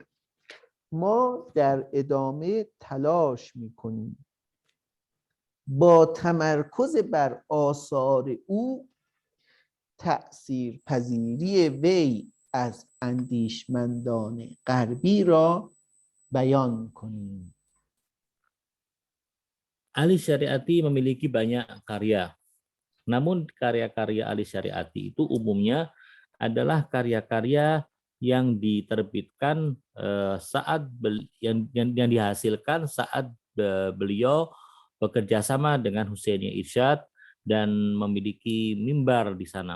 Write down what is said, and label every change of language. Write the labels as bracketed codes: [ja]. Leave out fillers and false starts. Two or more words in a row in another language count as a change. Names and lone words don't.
[fa] ما در ادامه تلاش می‌کنیم با تمرکز بر آثار او تأثیر پذیری وی از اندیشمندان غربی را بیان کنیم. [id] Ali Syariati memiliki banyak karya. Namun karya-karya Ali Syariati itu umumnya adalah karya-karya yang diterbitkan yang dihasilkan saat beliau bekerja sama dengan Husainiyah Irsyad dan memiliki mimbar di sana.